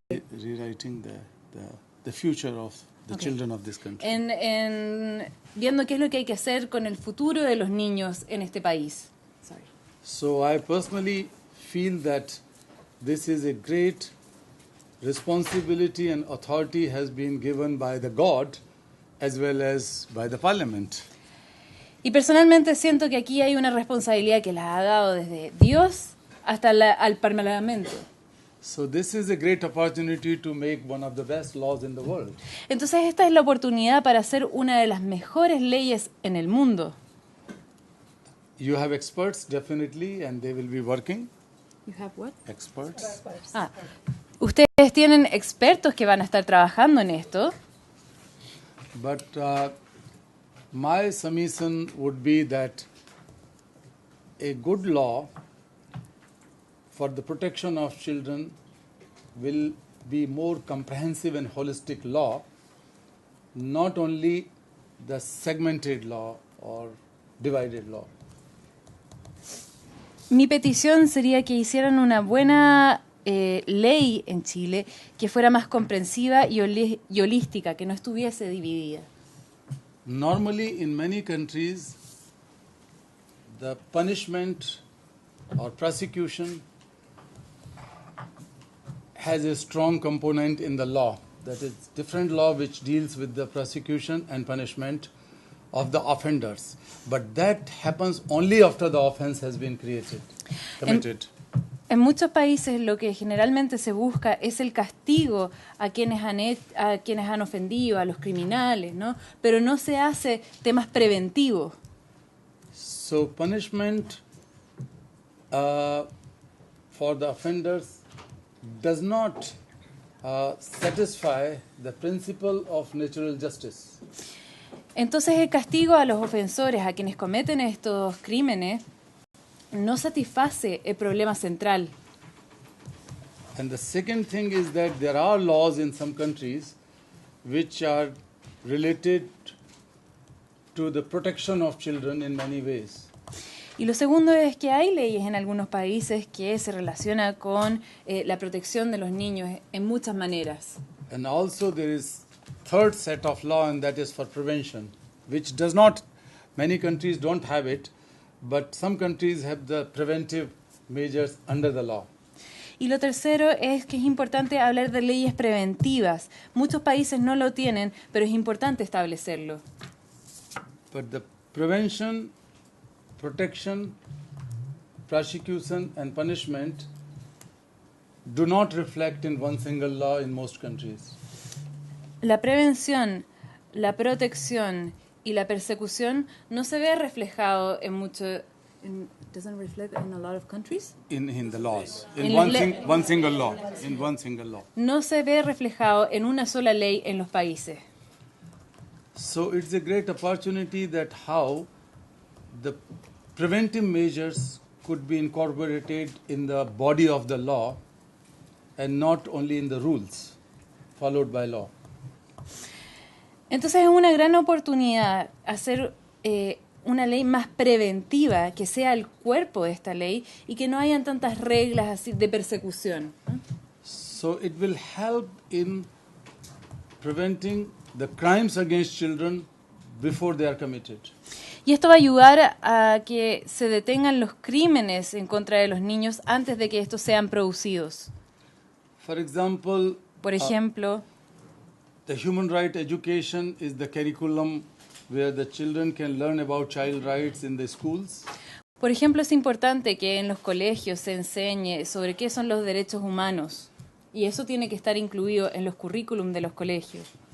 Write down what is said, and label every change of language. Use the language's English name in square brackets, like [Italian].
[English] Rewriting the future of the children of this country. [Spanish] En viendo qué es lo que hay que hacer con el futuro de los niños en este país. [English] So I personally feel that this is a great responsibility and authority has been given by the God as well as by the parliament. [Spanish] Y personalmente siento que aquí hay una responsabilidad que la ha dado desde Dios hasta al Parlamento. [English] So this is a great opportunity to make one of the best laws in the world. [Spanish] Entonces esta es la oportunidad para hacer una de las mejores leyes en el mundo. [English] You have experts definitely, and they will be working. You have what? Experts. [Spanish] Ustedes tienen expertos que van a estar trabajando en esto, [English] But my submission would be that a good law for the protection of children will be more comprehensive and holistic law, not only the segmented law or divided law. [Spanish] Mi petición sería que hicieran una buena ley en Chile que fuera más comprensiva y holística, que no estuviese dividida. [English] Normally, in many countries, the punishment or prosecution has a strong component in the law. That is, different law which deals with the prosecution and punishment of the offenders. But that happens only after the offense has been committed. [Spanish] En muchos países lo que generalmente se busca es el castigo a quienes han ofendido, a los criminales, ¿no? Pero no se hace temas preventivos. [English] So punishment for the offenders does not satisfy the principle of natural justice. [Spanish] Entonces el castigo a los ofensores, a quienes cometen estos crímenes, no satisface el problema central. [English] And the second thing is that there are laws in some countries which are related to the protection of children in many ways. [Spanish] Y lo segundo es que hay leyes en algunos países que se relacionan con la protección de los niños en muchas maneras. [English] And also there is third set of law, and that is for prevention, which does not, many countries don't have it, but some countries have the preventive measures under the law. [Spanish] Y lo tercero es que es importante hablar de leyes preventivas. Muchos países no lo tienen, pero es importante establecerlo. [English] But the prevention, protection, prosecution and punishment do not reflect in one single law in most countries. [Spanish] La prevención, la protección y la persecución no se ve reflejado en mucho. [English] Doesn't reflect in a lot of countries. In the laws, in In one single law, in one single law. [Spanish] No se ve reflejado en una sola ley en los países. [English] So it's a great opportunity that how the preventive measures could be incorporated in the body of the law and not only in the rules followed by law. [Spanish] Entonces es una gran oportunidad hacer una ley más preventiva, que sea el cuerpo de esta ley y que no hayan tantas reglas así de persecución, ¿no? [English] So it will help in preventing the crimes against children before they are committed. [Spanish] Y esto va a ayudar a que se detengan los crímenes en contra de los niños antes de que estos sean producidos. [English] For example, [Spanish] Por ejemplo, [English] the human right education is the curriculum where the children can learn about child rights in the schools. [Spanish] es importante que en los colegios se enseñe sobre qué son los derechos humanos y eso tiene que estar incluido en los currículum de los colegios.